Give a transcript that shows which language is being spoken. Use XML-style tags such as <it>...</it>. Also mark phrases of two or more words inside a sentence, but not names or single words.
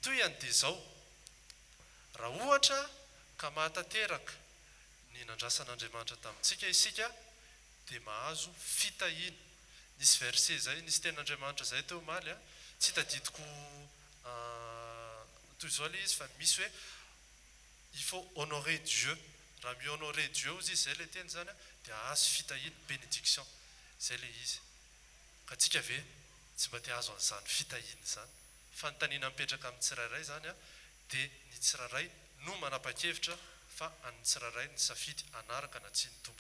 <mg>Ny toyany dia izao, raha ohatra ka mahatateraka ny nandrasan'Andriamanitra tamintsika isika dia mahazo fitahina. Nisy verset zay, nisy tenin'Andriamanitra zay teo omaly tsy tadidiko toy izao ilay izy fa misy hoe</mg> <fr>il faut honorer Dieu.</fr> <mg>Raha mi-</mg> <fr>honorer Dieu</fr> <mg>izy zay le teny zany dia azo fitahina, bénédiction. Zay le izy. Ka tsika ve tsy mba te azo an'izany fitahina zany. Fanontaniana mipetraka amin'ny tsirairay zany dia ny tsirairay no manapa-kevitra fa an'ny tsirairay ny safidy anaraka na tsy ny tompo.</mg>